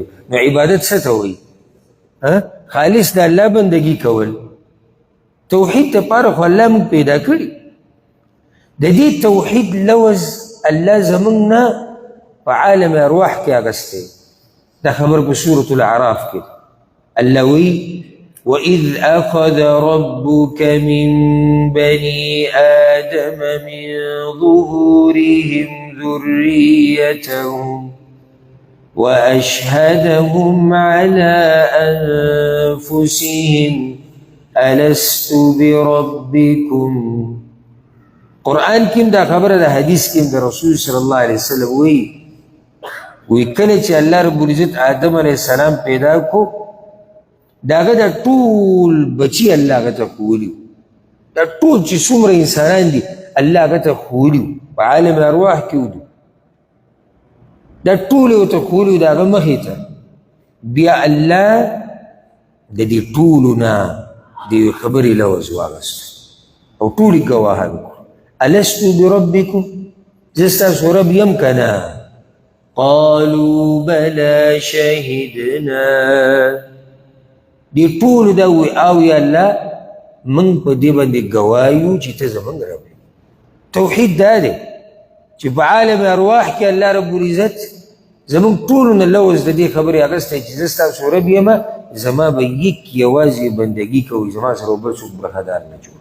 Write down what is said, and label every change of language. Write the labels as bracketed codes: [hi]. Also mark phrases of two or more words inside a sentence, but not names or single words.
[ps] نو عبادت څه ته وایي؟ خالص د الله بندګي کول. توحید دپاره خو الله موږ پیدا کړي. د دې توحید لوز الله زمونږ نه په عالم ارواح کې اغستی. دا خبر په سورة الاعراف کې الله وی [ar] وَإِذْ أَخَذَ رَبُّكَ مِنْ بَنِي آدَمَ مِنْ ظُهُورِهِمْ ذُرِّيَّتَهُمْ وَأَشْهَدَهُمْ عَلَىٰ أَنفُسِهِمْ أَلَسْتُ بِرَبِّكُمْ. [ps] قرآن کیم دا خبره دا حدیث کیم دا رسول [ar] صلی اللہ علیہ وسلم [ps] وی کله چې الله [ar] رب العزت [ps] آدم [ar] علیہ السلام [ps] پیدا کو، داغه دا ټول بچی الله هغه ته ښوولي، دا ټول چې څومره انسانان دي الله هغه ته ښوولي، په عالم ارواح کې ودي، دا ټول یې ورته ښوولي د هغه مخې ته. بیا الله د دې ټولو نه د یوې خبرې لوز واغست او ټول یې ګواهان کړو. [ar] ألست بربكم؟ [ps] زه ستاسو رب یم که نه؟ [ar] قالوا بلى شهدنا. [ps] دې ټولو دا ووایي او یا الله موږ په دې باندې ګواه یو چې ته زموږ رب یې. توحید دا دی چې په عالم ارواح کې الله [ar] رب العزت [ps] زموږ ټولو نه لوز د دې خبرې اخیستی چې زه ستاسو رب یم، زما به یک یوازې بندګي کوئ، زما سره بل څوک برخدار نه جوړوي.